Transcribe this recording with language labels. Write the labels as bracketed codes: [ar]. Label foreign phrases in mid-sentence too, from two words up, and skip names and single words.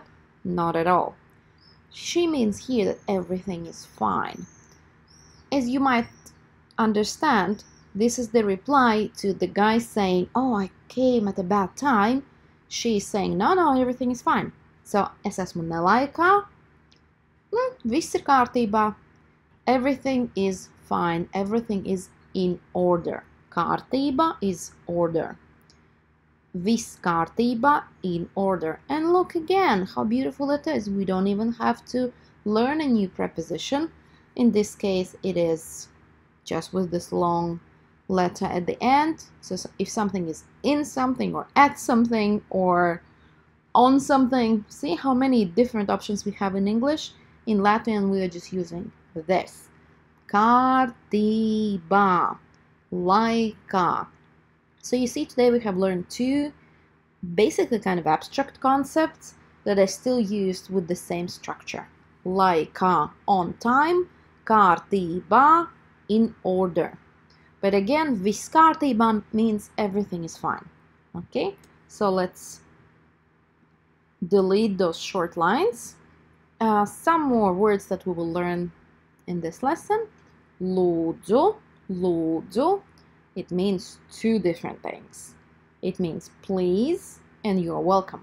[en] Not at all. She means here that everything is fine. As you might understand, this is the reply to the guy saying, oh, I came at a bad time. She is saying, no, everything is fine. So, [lv] es esmu nelaikā, viss ir kārtībā. [en] Everything is fine. Everything is in order. Kārtība is order. [lv] Viss kārtībā, [en] in order. And look again how beautiful it is. We don't even have to learn a new preposition. In this case, it is just with this long letter at the end. So if something is in something or at something or on something, see how many different options we have in English? In Latvian, we are just using this. [lv] Kārtībā, laikā. [en] So you see, today we have learned 2 basically kind of abstract concepts that are still used with the same structure. Laikā, on time, kārtībā, in order. But again, [lv] viss kārtībā [en] means everything is fine. Okay, so let's delete those short lines. Some more words that we will learn in this lesson. [lv] Lūdzu, lūdzu. [en] It means 2 different things. It means please and you're welcome.